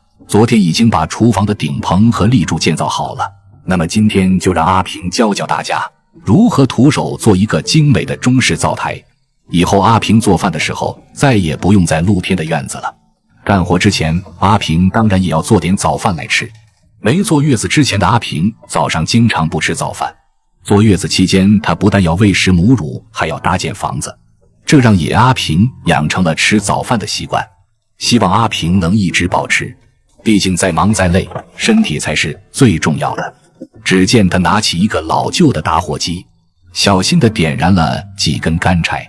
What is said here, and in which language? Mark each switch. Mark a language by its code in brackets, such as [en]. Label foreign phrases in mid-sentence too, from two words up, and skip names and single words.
[zh] 昨天已經把廚房的頂棚和立柱建造好了，那麼今天就讓阿平教教大家如何徒手做一個精美的中式灶台。以後阿平做飯的時候再也不用在露天的院子了。幹活之前，阿平當然也要做點早飯來吃。沒坐月子之前的阿平早上經常不吃早飯，坐月子期間他不但要餵食母乳，還要搭建房子，這讓野阿平養成了吃早飯的習慣。希望阿平能一直保持，畢竟再忙再累，身體才是最重要的。只見他拿起一個老舊的打火機，小心地點燃了幾根乾柴。